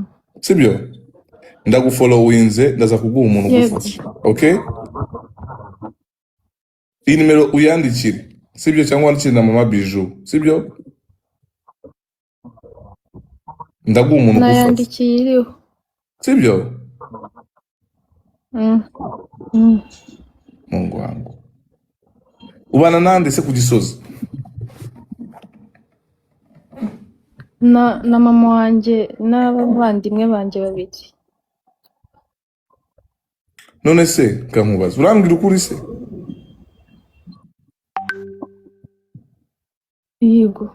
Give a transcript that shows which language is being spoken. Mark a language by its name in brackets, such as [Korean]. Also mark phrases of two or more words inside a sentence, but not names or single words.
[Kinyarwanda] sibyo ndagufollowinze ndaza kuguha umuntu Yego. ugufasha okay iyi nimero uyandikire sibyo cyangwa wandikire na mama Bijou sibyo ndaguha umuntu ugufasha Nayandikiye iriho. sibyo Mm. Mm. [Swahili] Mungu wangu [Kinyarwanda] ubana nande se ku Gisozi Na mama wanjye n'abavandimwe banjye babiri. none se kankubaza urambwira ukuri se Yego.